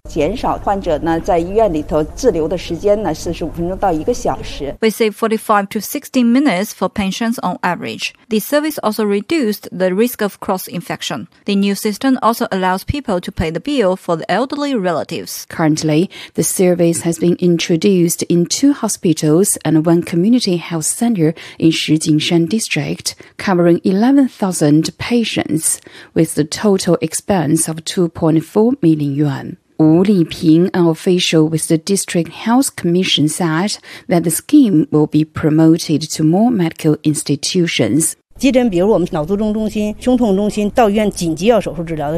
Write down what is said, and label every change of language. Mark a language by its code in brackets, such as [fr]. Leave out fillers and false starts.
[zh] 减少患者呢在医院里头滞留的时间呢是45分钟到一个小时。 [en] We save 45 to 60 minutes for patients on average. The service also reduced the risk of cross-infection. The new system also allows people to pay the bill for the elderly relatives. Currently, the service has been introduced in two hospitals and one community health center in Shijingshan District, covering 11,000 patients, with the total expense of 2.4 million yuan. Wu Liping, an official with the District Health Commission, said that the scheme will be promoted to more medical institutions. [zh] 急诊比如我们脑卒中中心胸痛中心到医院紧急要手术治疗的